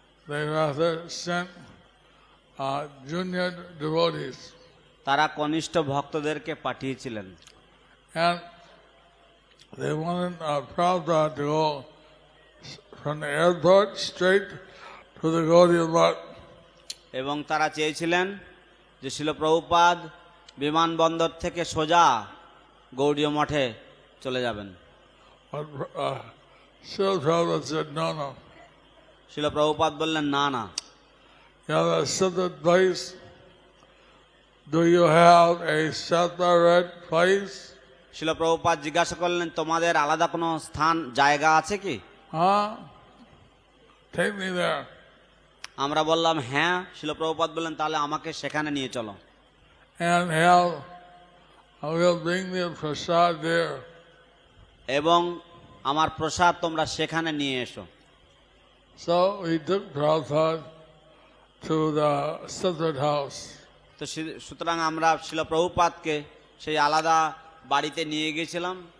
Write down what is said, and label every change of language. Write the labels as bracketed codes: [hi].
[en] They rather sent junior devotees. [bn] তারা কনিষ্ঠ ভক্তদেরকে পাঠিয়েছিলেন। [en] And they wanted Prabhupada to go from the airport straight to the Gaudiya Math. [bn] এবং তারা চেয়েছিলেন যে শিল প্রভুপাদ বিমানবন্দর থেকে সোজা গৌড়ীয় মঠে চলে যাবেন। [en] But Srila Prabhupada said, no. [bn] শিল প্রভুপাদ বললেন না না, [en] You have a separate place. Do you have a separate place? [bn] শিল প্রভুপাদ জিজ্ঞাসা করলেন, তোমাদের আলাদা কোনো স্থান জায়গা আছে কি? [en] Take me there. [bn] আমরা বললাম হ্যাঁ। শিল প্রভুপাদ বললেন, তাহলে আমাকে সেখানে নিয়ে চলো। [en] And I will bring the prasad there. [bn] এবং আমার প্রসাদ তোমরা সেখানে নিয়ে এসো। [en] So we took Prabhupada to the separate house. [bn] তো সুতরাং আমরা শিল প্রভুপাদকে সেই আলাদা বাড়িতে নিয়ে গিয়েছিলাম।